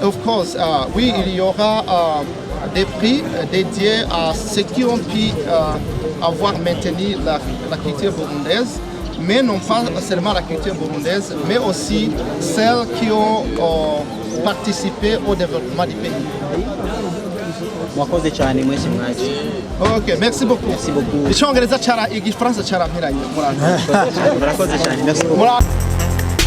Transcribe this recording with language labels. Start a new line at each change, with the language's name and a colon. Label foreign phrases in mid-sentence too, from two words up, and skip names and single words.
English: of course,
French: oui, il y aura des prix dédiés à ceux qui ont pu avoir maintenu la culture burundaise, mais non pas seulement la culture burundaise, mais aussi celles qui ont participé au développement du pays.
Kinyarwanda: Mwakoze cyane mwese mwaje.
French: Ok, merci beaucoup. Merci beaucoup.
Kinyarwanda: Icyongereza cyara igifaransa cyarampiranye. Murakoze cyane.
French: Merci beaucoup.